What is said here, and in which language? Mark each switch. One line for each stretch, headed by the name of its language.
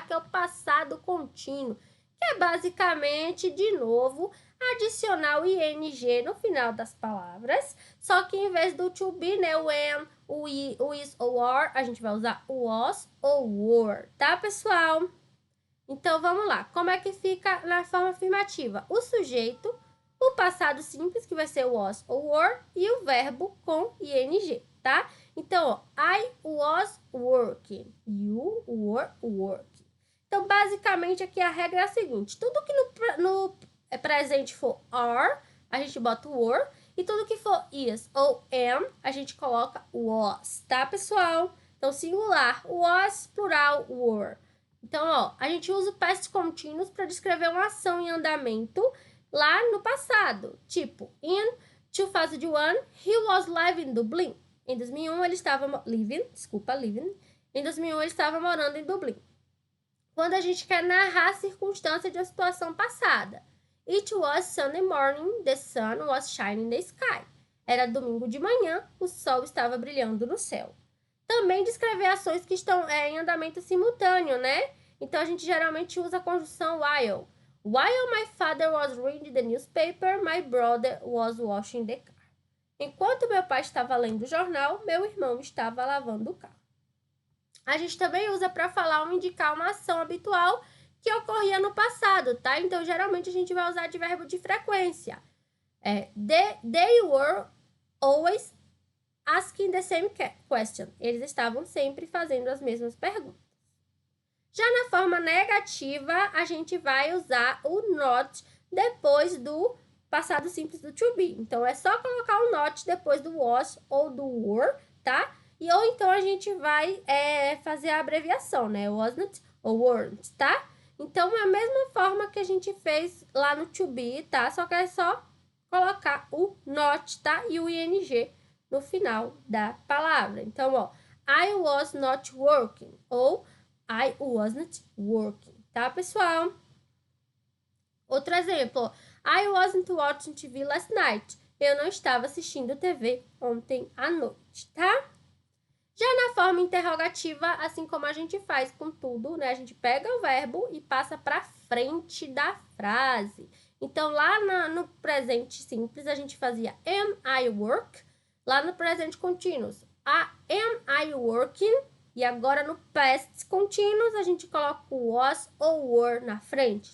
Portuguese: Que é o passado contínuo, que é basicamente, de novo, adicionar o ing no final das palavras, só que em vez do to be, né, o when, o is ou are, a gente vai usar o was ou were, tá, pessoal? Então, vamos lá. Como é que fica na forma afirmativa? O sujeito, o passado simples, que vai ser o was ou were, e o verbo com ing, tá? Então, ó,
English: I was working, you were working.
Portuguese: Então, basicamente, aqui a regra é a seguinte. Tudo que no presente for are, a gente bota o were. E tudo que for is ou am, a gente coloca was, tá, pessoal? Então, singular, was, plural, were. Então, ó, a gente usa o past continuous para descrever uma ação em andamento lá no passado. Tipo,
English: in 2001, he was live in Dublin.
Portuguese: Em 2001, ele estava living. Em 2001, ele estava morando em Dublin. Quando a gente quer narrar a circunstância de uma situação passada.
English: It was Sunday morning, the sun was shining in the sky.
Portuguese: Era domingo de manhã, o sol estava brilhando no céu. Também descrever ações que estão em andamento simultâneo, né? Então, a gente geralmente usa a conjunção while.
English: While my father was reading the newspaper, my brother was washing the car.
Portuguese: Enquanto meu pai estava lendo o jornal, meu irmão estava lavando o carro. A gente também usa para falar ou indicar uma ação habitual que ocorria no passado, tá? Então, geralmente, a gente vai usar de verbo de frequência.
English: They were always asking the same question.
Portuguese: Eles estavam sempre fazendo as mesmas perguntas. Já na forma negativa, a gente vai usar o not depois do passado simples do to be. Então, é só colocar o not depois do was ou do were, tá? Ou então a gente vai fazer a abreviação, né? Wasn't ou weren't, tá? Então, é a mesma forma que a gente fez lá no to be, tá? Só que é só colocar o not, tá? E o ing no final da palavra. Então, ó,
English: I was not working ou I wasn't working,
Portuguese: tá, pessoal?
English: Outro exemplo, I wasn't watching TV last night.
Portuguese: Eu não estava assistindo TV ontem à noite, tá? Já na forma interrogativa, assim como a gente faz com tudo, né? A gente pega o verbo e passa para frente da frase. Então, lá no presente simples, a gente fazia
English: am I work?
Portuguese: Lá no presente
English: continuous, am I working?
Portuguese: E agora no past continuous, a gente coloca o was ou were na frente.